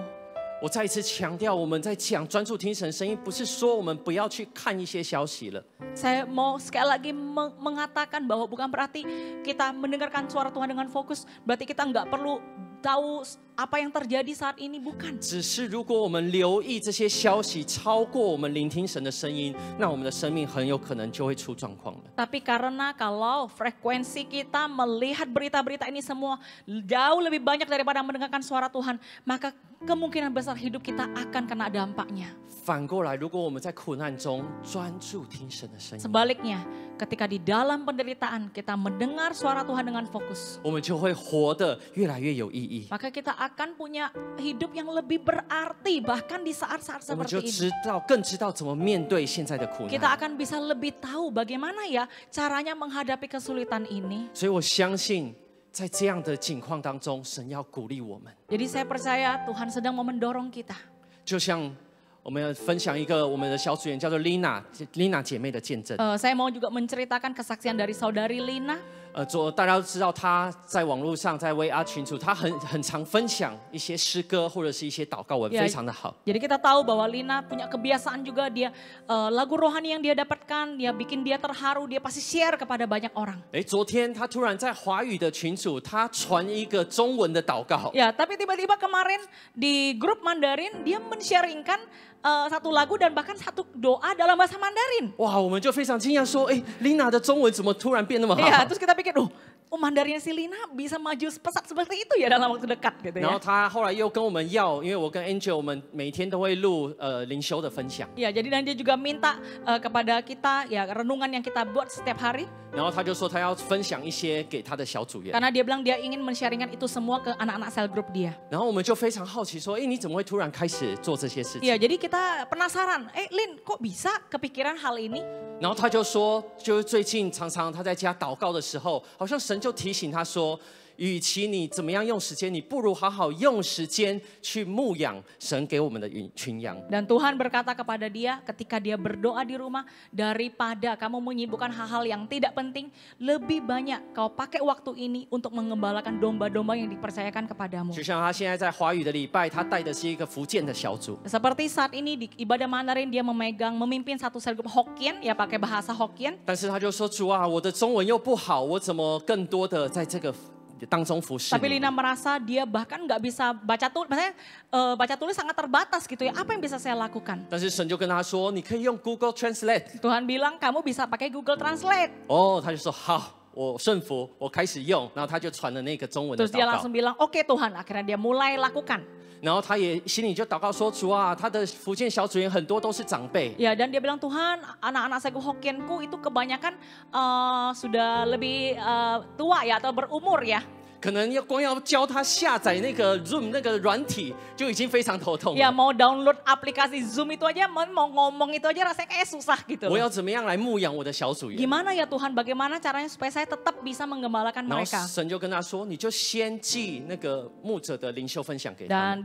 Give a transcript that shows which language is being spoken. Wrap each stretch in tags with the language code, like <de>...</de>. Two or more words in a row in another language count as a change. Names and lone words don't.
<zh>我再一次强调，我们在讲专注听神声音，不是说我们不要去看一些消息了。</zh> <id>Saya mau sekali lagi mengatakan bahwa bukan berarti kita mendengarkan suara Tuhan dengan fokus, berarti kita nggak perlu tahu apa yang terjadi saat ini, bukan.</id> <zh>只是如果我们留意这些消息超过我们聆听神的声音，那我们的生命很有可能就会出状况了。</zh> <id>Tapi karena kalau frekuensi kita melihat berita-berita ini semua jauh lebih banyak daripada mendengarkan suara Tuhan, maka kemungkinan besar hidup kita akan kena dampaknya.</id> <zh>反过来，如果我们在苦难中专注听神的声音，</zh> <id>Sebaliknya, ketika di dalam penderitaan kita mendengar suara Tuhan dengan fokus,</id> <zh>我们就会活得越来越有意义。</zh> <id>maka kita akan punya hidup yang lebih berarti bahkan di saat-saat</id> <zh>我们就</zh> <id>seperti ini.</id> <zh>更知道怎么面对现在的苦</zh> <id>Kita</id> <zh>难。</zh> <id>akan bisa lebih tahu bagaimana ya caranya menghadapi kesulitan ini.</id> <zh>所以我相信，在这样的境况当中，神要鼓励我们。</zh> <id>Jadi saya percaya Tuhan sedang mau mendorong kita.</id> <zh>就像我们要分享一个我们的小组员叫做 Lina 姐妹的见证。</zh> <id>Saya mau juga menceritakan kesaksian dari saudari Lina.</id> <zh>大家都知道她在网络上，在 WA 群组，她很常分享一些诗歌或者是一些祷告文，</zh> <id>Ya,</id> <zh>非常的好。</zh> <id>Jadi kita tahu bahwa Lina punya kebiasaan juga dia lagu rohani yang dia dapatkan, dia bikin dia terharu, dia pasti share kepada banyak orang.</id> <zh>昨天她突然在华语的群组，她传一个中文的祷告。</zh> <id>Ya, tapi tiba-tiba kemarin di grup Mandarin dia men-sharingkan satu lagu dan bahkan satu doa dalam bahasa Mandarin.</id> <zh>哇，我们就非常惊讶说，哎，Lina 的中文怎么突然变那么好？</zh> <id>Iya, terus kita pikir, Mandarinnya si Lina bisa maju pesat seperti itu ya dalam waktu dekat gitu</id> <zh>然后</zh> <id>ya.</id> <zh>她后来又跟我们要，因为我跟 Angel 我们每天都会录灵修的分享，</zh> <id>Ya, jadi dan dia juga minta kepada kita ya renungan yang kita buat setiap hari.</id> <zh>然后她就说她要分享一些给她的小组员，</zh> <id>Karena dia bilang dia ingin men-sharingkan itu semua ke anak-anak</id> <en>cell group</en> <id>dia.</id> <zh>然后我们就非常好奇说，哎，你怎么会突然开始做这些事情？</zh> <id>Iya, jadi kita penasaran, Lin kok bisa kepikiran hal ini?</id> <zh>然后他就说，就是最近常常他在家祷告的时候，好像神就提醒他说，与其你怎么样用时间，你不如好好用时间去牧养神给我们的群羊。</zh> <id>Dan Tuhan berkata kepada dia ketika dia berdoa di rumah, daripada kamu menyibukkan hal-hal yang tidak penting, lebih banyak kau pakai waktu ini untuk mengembalakan domba-domba yang dipercayakan kepadamu.</id> <zh>就像他现在在华语的礼拜，他带的是一个福建的小组，</zh> <id>Seperti saat ini di ibadah Mandarin dia memimpin satu sel group Hokkien, ya pakai bahasa Hokkien.</id> <zh>但是他就说：“主啊，我的中文又不好，我怎么更多的在这个当中服侍</zh> <id>Tapi</id> <zh>你？”</zh> <id>Lina merasa dia bahkan nggak bisa baca tulis, maksudnya baca tulis sangat terbatas gitu ya. Apa yang bisa saya lakukan?</id> <zh>但是神就跟他说：“你可以用 Google Translate。</zh> <id>Tuhan bilang kamu bisa pakai Google Translate. ”</id> <zh>哦，他就说：“好。” 我顺服，我开始用，然后他就传了那个中文的</zh> <id>Terus dia</id> <zh>祷告</zh> <id>langsung，bilang, oke Tuhan. Akhirnya dia mulai lakukan.</id> <zh>然后他也心里就祷告说：“主啊，他的福建小组员很多都是长辈，</zh> <id>Ya, dan dia bilang, Tuhan, anak-anak saya Hokkienku itu kebanyakan sudah lebih tua ya atau berumur ya.</id> <zh>可能光要教他下载那个 Zoom 那个软体就已经非常头痛了。</zh> <id>Ya mau download aplikasi Zoom itu aja, mau ngomong itu aja rasanya kayak susah gitu</id> <zh>我</zh> <id>loh.</id> <zh>要怎么样来牧养我的小组员？</zh> <id>Gimana ya Tuhan, bagaimana caranya supaya saya tetap bisa menggembalakan</id> <zh>然后</zh> <id>mereka?</id> <zh>神就跟他说，你就先寄那个牧者的灵修分享给他们。</zh>